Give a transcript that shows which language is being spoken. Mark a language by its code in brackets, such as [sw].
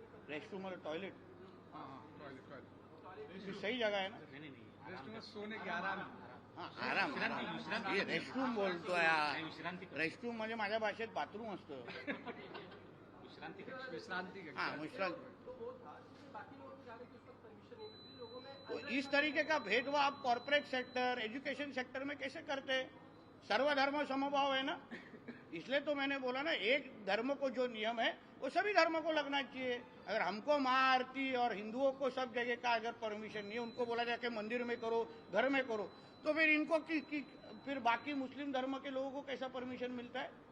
[hi] Restroom और toilet, toilet सही जगह है ना? रेस्टरूम में सोने के आराम, [mr] आराम, [hi] ये रेस्टरूम बोलतो यार। [mr] रेस्टरूम म्हणजे माझ्या भाषेत बाथरूम असतं, विश्रांति। [hi] तो इस तरीके का भेदभाव आप कॉरपोरेट सेक्टर, एजुकेशन सेक्टर में कैसे करते हैं? सर्वधर्म समभाव है ना, इसलिए तो मैंने बोला ना, एक धर्म को जो नियम है वो सभी धर्मों को लगना चाहिए। अगर हमको महाआरती और हिंदुओं को सब जगह का अगर परमिशन नहीं है, उनको बोला जाए कि मंदिर में करो, घर में करो, तो फिर इनको फिर बाकी मुस्लिम धर्म के लोगों को कैसा परमिशन मिलता है?